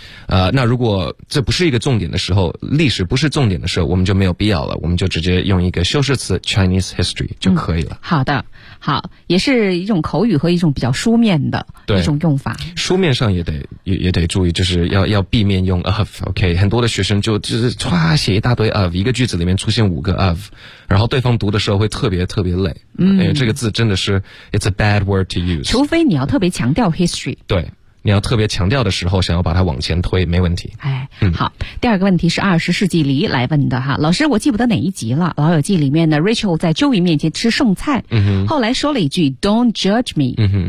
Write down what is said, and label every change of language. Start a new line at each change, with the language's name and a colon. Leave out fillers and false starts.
Chinese: 那如果这不是一个重点的时候，历史不是重点的时候，我们就没有必要了，我们就直接用一个修饰词
English: Chinese history
Chinese: 就可以了。好的，好，也是一种口语和一种比较书面的一种用法。书面上也得注意，就是要避免用 of。 OK， 很多的学生就是写一大堆 of， 一个句子里面出现五个 of， 然后对方读的时候会特别特别累。这个字真的是
English: it's a bad word to use。
Chinese: 除非你要特别强调 history。对。你要特别强调的时候想要把它往前推没问题。好，第二个问题是二十世纪里来问的哈。老师我记不得哪一集了，老友记里面的 Rachel 在 Joey 面前吃剩菜，后来说了一句
English: Don't judge me。